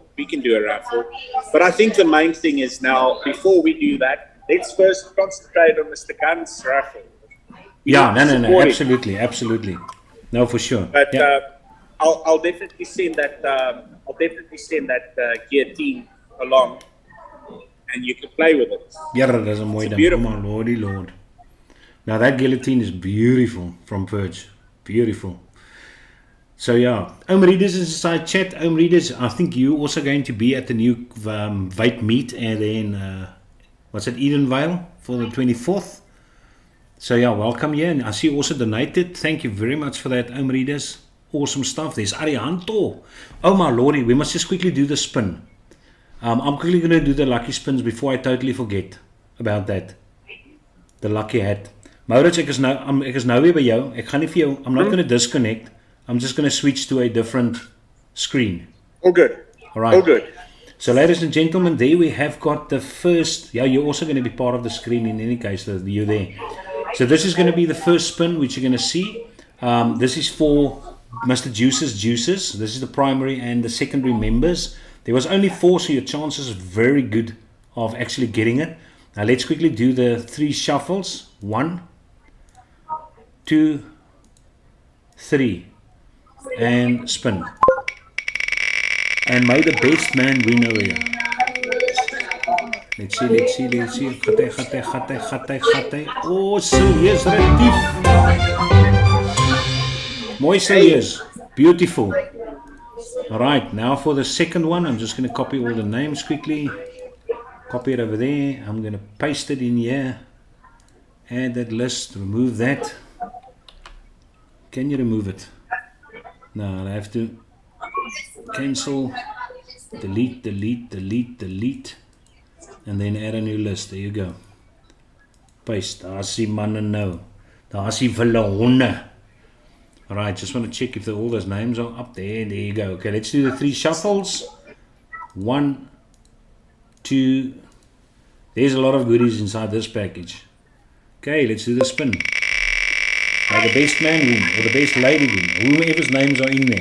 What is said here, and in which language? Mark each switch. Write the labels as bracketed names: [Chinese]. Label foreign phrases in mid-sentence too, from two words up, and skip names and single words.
[English] But I think the main thing is now, before we do that, let's first concentrate on Mr. Gunn's raffle. Yeah, no, absolutely. No, for sure. But yeah. I'll definitely send that. Guillotine along, and you can play with it. Yeah, that's a [Afrikaans] mooi ding. [English] Oh my lordy lord. Now that guillotine is beautiful from Purge. Beautiful. So yeah, Readers is inside chat. Readers, I think you also going to be at the new vape meet and then what's it, Edenvale for the 24th. So yeah, welcome here. And I see you also donated. Thank you very much for that, Readers. Awesome stuff. There's Arihanto. Oh my lordy, we must just quickly do the spin. I'm quickly going to do the lucky spins before I totally forget about that. The lucky hat. [Afrikaans] Maurits, ek is nou weer by jou. Ek gaan nie vir jou, [English] I'm not going to disconnect. I'm just going to switch to a different screen. All good. All right. All good. So ladies and gentlemen, there we have got the first, yeah, you're also going to be part of the screen in any case, you're there. So this is going to be the first spin which you're going to see. This is for Mr. Juice's Juices. This is the primary and the secondary members. There was only 4, so your chances are very good of actually getting it. Now let's quickly do the 3 shuffles. 1, 2, 3. And spin. And may the best man win over here. Let's see. Gatte. [Afrikaans] Oh, serieus retief. Mooi serieus. [English] Beautiful. Alright, now for the second one, I'm just going to copy all the names quickly. Copy it over there. I'm going to paste it in here. Add that list, remove that. Can you remove it? No, I have to cancel, delete, and then add a new list. There you go. Paste. [Afrikaans] Daar's die manne nou. Daar's die wille honde. [English] Alright, just want to check if all those names are up there. There you go. Okay, let's do the 3 shuffles. 1, 2. There's a lot of goodies inside this package. Okay, let's do the spin. Now the best man win, or the best lady win, whoever's names are in there.